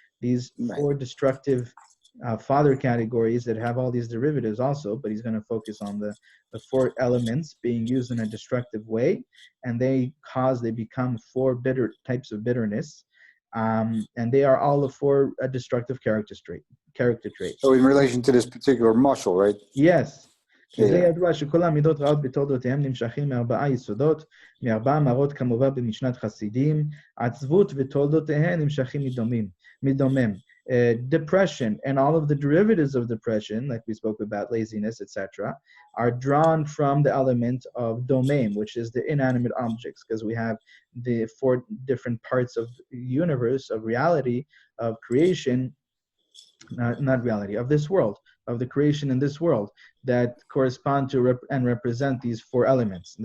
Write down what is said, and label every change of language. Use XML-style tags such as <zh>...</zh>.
<en>These 4 destructive father categories that have all these derivatives also, but he's going to focus on the 4 elements being used in a destructive way, and they become 4 bitter types of bitterness, and they are all the 4 destructive character traits. So in relation to this particular muscle, right? Yes.</en> <he>זה ידוע שכל המידות רעות בתולדותיהם נמשכים מ4 יסודות, מ4 אמרות כמובן במשנת חסידים, עצבות ותולדותיהם נמשכים מדומם.</he> <en>Depression and all of the derivatives of depression, like we spoke about, laziness, etc., are drawn from the element of domem, which is the inanimate objects, because we have the 4 different parts of the universe, of reality, of creation, not reality, of this world, of the creation in this world, that correspond to and represent these 4 elements.</en>